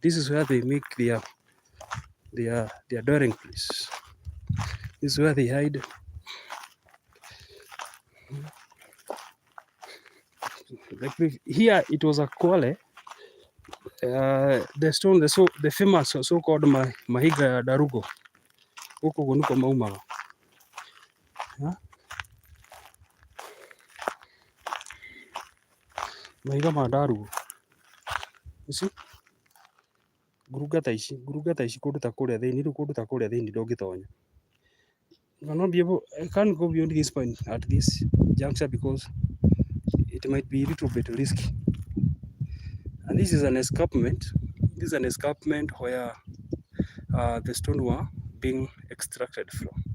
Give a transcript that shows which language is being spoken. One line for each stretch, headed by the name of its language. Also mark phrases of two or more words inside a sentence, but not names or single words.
English: This is where they make their dwelling place. This is where they hide. Like here, it was a kwale. The stone, the famous so-called
Kikuyu: mahiga darugo. Huko gunuko maumaga. Mahiga ma darugo.
English: You see?
Kikuyu: Gurugata ici kundu ta kuria thiini, riu kundu ta kuria thiini ndungitonya.
English: I can't go beyond this point at this juncture because it might be a little bit risky. And this is an escarpment. This is an escarpment where the stone were being extracted from.